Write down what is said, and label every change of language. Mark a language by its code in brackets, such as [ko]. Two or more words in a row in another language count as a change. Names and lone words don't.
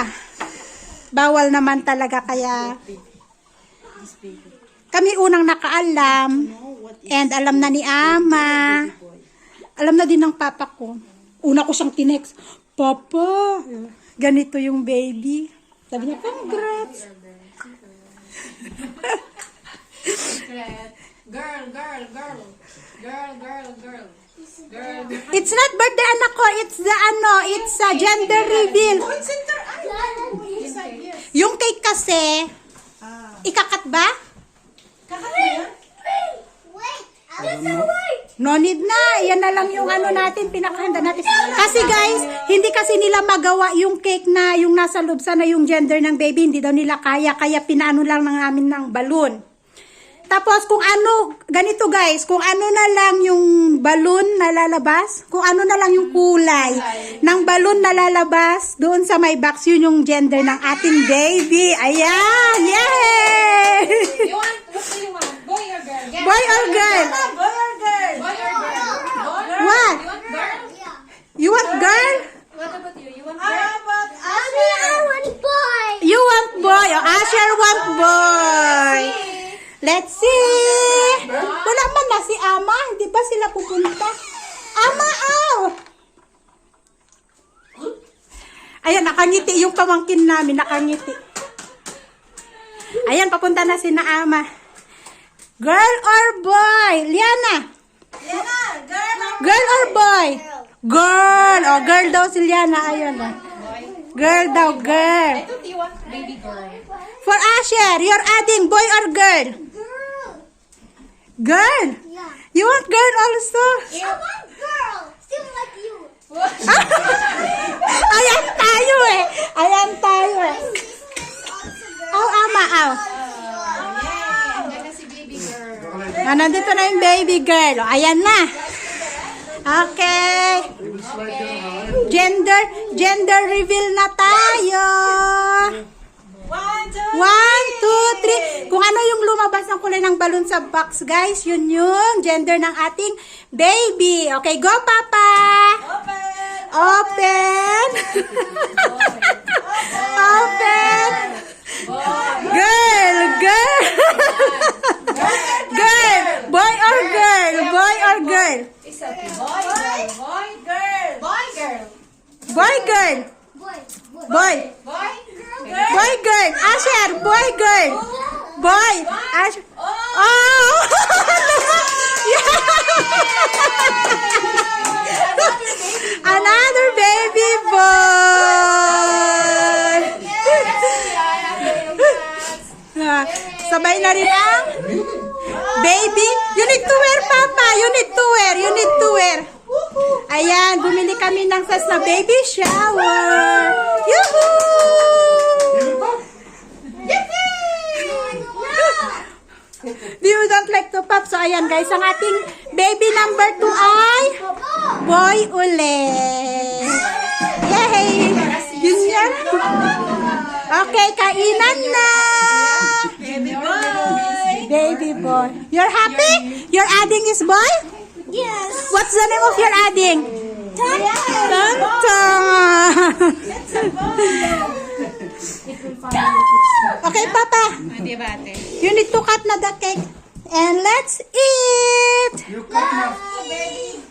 [tl] Bawal naman talaga kaya kami unang nakaalam. And alam na ni ama. Alam na din ng papa ko. Una ko siyang tinext. Papa, ganito yung baby. Sabi niya, congrats. [en] Girl. It's not birthday anak ko, it's a gender reveal. [tl] Yung cake kasi, ikakat ba? [en] No need [tl] na, yan na lang yung natin, pinakahanda natin. Kasi guys, hindi kasi nila magawa yung cake na yung nasa loob sana yung gender ng baby, hindi daw nila kaya pinaano lang namin ng balon. Tapos kung ganito guys, kung na lang yung balon na lalabas, kung na lang yung kulay ng balon na lalabas, doon sa may box, yun yung gender ng ating baby. Ayan! Yay! [en] What do you want? Boy or girl? Yes. Boy or girl? Boy or girl? Boy or girl? What? You want girl? You want girl? What about you? You want How girl? about Mommy, I want boy. You want boy? O Asher want boy? Let's see. [tl] Wala man na si Ama. Hindi ba sila pupunta? Ama, aw! Ayan, nakangiti yung pamangkin namin. Nakangiti. Ayan, papunta na si na Ama. [en] Girl or boy? Liana? Liana, girl or Girl or boy? Girl. Oh, [tl] girl daw si Liana. [en] Ayun. Oh. [tl] Girl daw, [en] girl. I thought you want baby girl. For Asher, you're adding boy or girl? Girl. Girl. Yeah. You want girl also? I want girl. Still like you. [tl] Ayan tayo eh. Ayan tayo eh. [en] My sister's also girl. [tl] Aw, ama, aw. Yan na si [en] baby girl. [tl] Ah, nandito na yung [en] baby girl. [tl] O, ayan na. Okay. [en] Gender reveal [tl] na tayo. [en] 1, 2, 1, 2, 3. [tl] Kung ano yung lumabas ng kulay ng balon sa box, guys, yun yung gender ng ating baby. [en] Okay, go, Papa. Open. Open. Girl. Girl. Girl. Boy or girl? Boy or girl? It's okay. Boy, girl. Boy, girl. Boy, girl. Boy, girl. Boy. Boy. Boy. Boy, Boy, girl. Asher, boy, girl. Boy. Asher. Oh! Another baby boy. [tl] Ah, sabay na rin ang baby. [en] You need to wear, Papa. You need to wear. You need to wear. [tl] Ayan, bumili kami ng sas na [en] baby shower. Yoo-hoo! You don't like to pop. So, [tl] ayan guys, ang ating [en] baby number 2 [tl] ay boy ulit. Yay! Yun yan. Okay, kainan na. [en] Baby boy. Baby boy. You're happy? Your adding is boy? Yes. What's the name of your adding? Tanta. Okay, Papa. [tl] Hindi ba, ate? [en] You need to cut na the cake. And let's eat. You cut now. Baby